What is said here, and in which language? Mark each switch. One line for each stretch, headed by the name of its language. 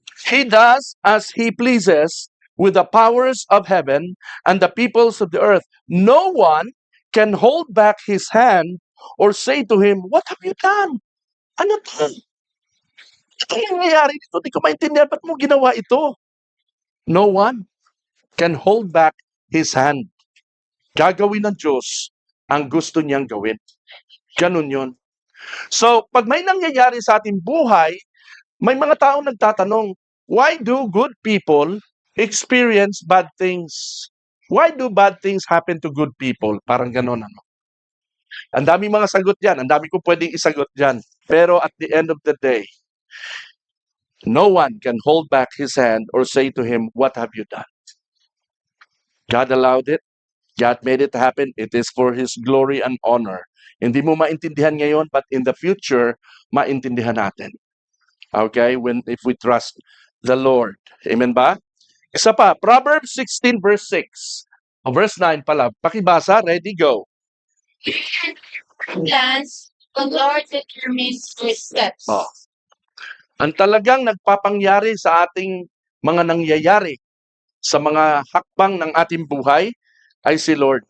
English: He does as He pleases with the powers of heaven and the peoples of the earth. No one can hold back his hand or say to him, "What have you done?"
Filipino: Ano to? Ito yung nangyayari dito. Di ko maintindihan, ba't mo ginawa ito?
English: No one can hold back his hand.
Filipino: Gagawin ng Diyos ang gusto niyang gawin. Ganun yun. So, pag may nangyayari sa ating buhay, may mga taong nagtatanong,
English: why do good people experience bad things? Why do bad things happen to good people?
Filipino: Parang ganun, ano? Ang dami mga sagot dyan. Ang dami ko pwedeng isagot dyan.
English: Pero at the end of the day, no one can hold back his hand or say to him, "What have you done?" God allowed it. God made it happen. It is for His glory and honor.
Filipino: Hindi mo maintindihan ngayon,
English: but in the future,
Filipino: maintindihan natin. Okay?
English: If we trust the Lord. Amen ba? Isa pa, Proverbs 16 verse 6. O verse 9 pala.
Filipino: Pakibasa, ready, go.
English: Plans, the Lord determines his steps. Oh.
Filipino: Ang talagang nagpapangyari sa ating mga nangyayari, sa mga hakbang ng ating buhay, ay si Lord.